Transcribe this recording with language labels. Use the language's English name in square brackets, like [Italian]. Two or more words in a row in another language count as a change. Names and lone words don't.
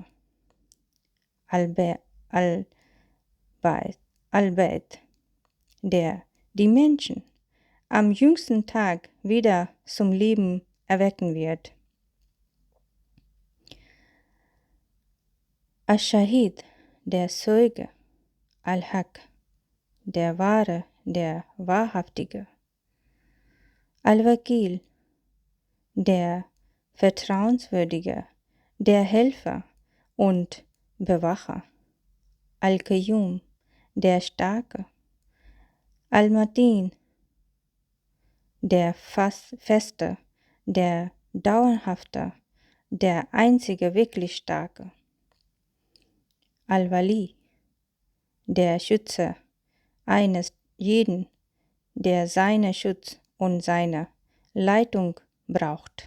[German] Al-Bait, der die Menschen am jüngsten Tag wieder zum Leben erwecken wird. Al-Shahid, der Zeuge. Al-Haq, der Wahre, der Wahrhaftige. Al-Wakil, der Vertrauenswürdige, der Helfer und Bewacher. Al-Qayyum, der Starke. Al-Matin, der Feste, der Dauerhafte, der einzige wirklich Starke. Al-Wali, der Schütze eines jeden, der seinen Schutz und seine Leitung braucht.